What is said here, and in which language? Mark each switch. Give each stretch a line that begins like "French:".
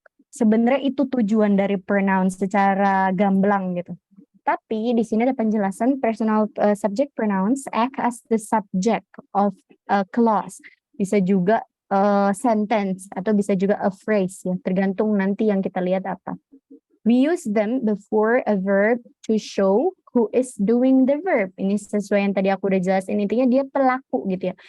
Indonesian: Sebenarnya itu tujuan dari pronoun secara gamblang gitu. Tapi di sini ada penjelasan
English: personal subject pronouns act as the subject of a clause.
Indonesian: Bisa juga sentence atau bisa juga
English: a phrase
Indonesian: ya, tergantung nanti yang kita lihat apa.
English: We use them before a verb to show who is doing the verb.
Indonesian: Ini sesuai yang tadi aku udah jelasin, intinya dia pelaku gitu ya.